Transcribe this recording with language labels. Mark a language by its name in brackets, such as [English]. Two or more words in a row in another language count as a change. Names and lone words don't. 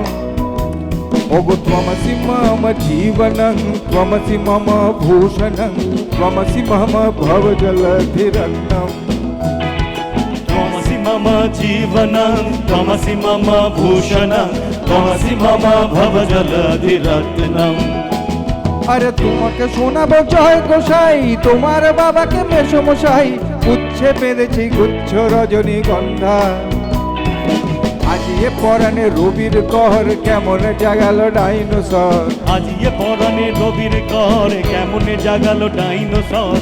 [Sanskrit] ওগো ত্বমসি মম জীবনং, ত্বমসি মম ভূষণং, ত্বমসি মম ভবজলধিরত্নম। त्वमसि मम जीवनं, त्वमसि मम भूषणं, त्वमसि मम भवजलधिरत्नम्। [Bangla] আরে তোমাকে শোনাবো জয় গোসাই, তোমার বাবাকে মেসমশাই, গুচ্ছে পেরেছি গুচ্ছ রজনীগন্ধা। আজিয়ে পরাণে রবির কর, কেমন জাগালো ডাইনোসর। আজিয়ে পরাণে রবির কর, কেমন জাগালো ডাইনোসর।